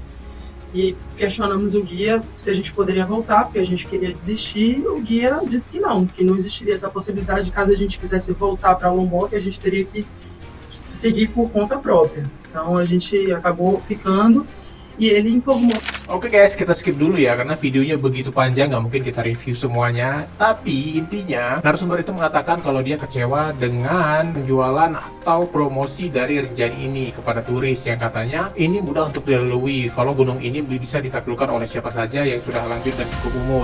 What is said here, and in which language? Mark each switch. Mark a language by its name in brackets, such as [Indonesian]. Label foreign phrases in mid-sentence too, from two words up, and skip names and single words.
[Portuguese] E questionamos o guia se a gente poderia voltar, porque a gente queria desistir, e o guia disse que não existiria essa possibilidade. Caso a gente quisesse voltar para Lombok, a gente teria que seguir por conta própria. Então a gente acabou ficando e ele informou. [Indonesian] Oke guys, kita skip dulu ya karena videonya begitu panjang, nggak mungkin kita review semuanya. Tapi intinya narasumber itu mengatakan kalau dia kecewa dengan penjualan atau promosi dari Rinjani ini kepada turis yang katanya ini mudah untuk dilalui. Kalau gunung ini bisa ditaklukkan oleh siapa saja yang sudah lanjut dan cukup umur.